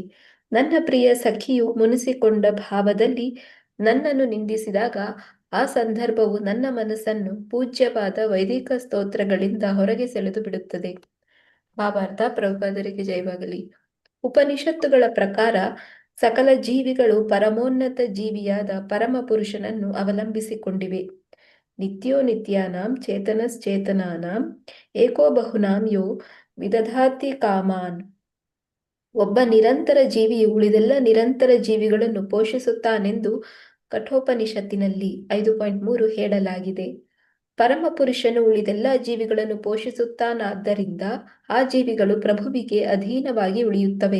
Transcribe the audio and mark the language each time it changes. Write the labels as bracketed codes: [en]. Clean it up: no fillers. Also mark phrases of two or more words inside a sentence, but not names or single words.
[kn] ನನ್ನ ಪ್ರಿಯ ಸಖಿಯು ಮುನಿಸಿಕೊಂಡ ಭಾವದಲ್ಲಿ ನನ್ನನ್ನು ನಿಂದಿಸಿದಾಗ ಆ ಸಂದರ್ಭವು ನನ್ನ ಮನಸ್ಸನ್ನು ಪೂಜ್ಯವಾದ ವೈದಿಕ ಸ್ತೋತ್ರಗಳಿಂದ ಹೊರಗೆ ಸೆಳೆದು ಬಿಡುತ್ತದೆ. ಭಾವಾರ್ಥ ಪ್ರಭುಪಾದರಿಗೆ ಜಯವಾಗಲಿ. ಉಪನಿಷತ್ತುಗಳ ಪ್ರಕಾರ ಸಕಲ ಜೀವಿಗಳು ಪರಮೋನ್ನತ ಜೀವಿಯಾದ ಪರಮ ಪುರುಷನನ್ನು ಅವಲಂಬಿಸಿಕೊಂಡಿವೆ. [sa] ನಿತ್ಯೋ ನಿತ್ಯಾನಾಂ ಚೇತನಶ್ಚೇತನಾನಾಂ ಏಕೋ ಬಹುನಾಂ ಯೋ ವಿದಧಾತಿ ಕಾಮಾನ್. [kn] ಒಬ್ಬ ನಿರಂತರ ಜೀವಿಯು ಉಳಿದೆಲ್ಲ ನಿರಂತರ ಜೀವಿಗಳನ್ನು ಪೋಷಿಸುತ್ತಾನೆಂದು ಕಠೋಪನಿಷತ್ತಿನಲ್ಲಿ 5.3 ಹೇಳಲಾಗಿದೆ. ಪರಮ ಪುರುಷನು ಉಳಿದೆಲ್ಲ ಜೀವಿಗಳನ್ನು ಪೋಷಿಸುತ್ತಾನಾದ್ದರಿಂದ ಆ ಜೀವಿಗಳು ಪ್ರಭುವಿಗೆ ಅಧೀನವಾಗಿ ಉಳಿಯುತ್ತವೆ.